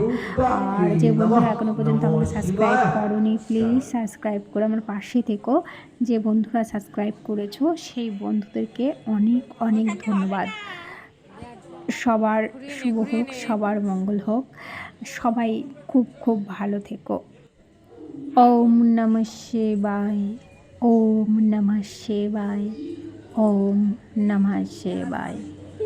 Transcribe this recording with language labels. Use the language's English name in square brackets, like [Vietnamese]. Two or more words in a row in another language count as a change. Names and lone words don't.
[Bangla] আর যে বন্ধুরা এখনও পর্যন্ত আমাকে সাবস্ক্রাইব করোনি, প্লিজ সাবস্ক্রাইব করে আমার পাশে থেকো। যে বন্ধুরা সাবস্ক্রাইব করেছো সেই বন্ধুদেরকে অনেক অনেক ধন্যবাদ। সবার শুভ হোক, সবার মঙ্গল হোক, সবাই খুব খুব ভালো থেকো। [Sanskrit] ওম নমঃ শিবায়, ওম নমঃ শিবায়, ওম নমঃ শিবায়।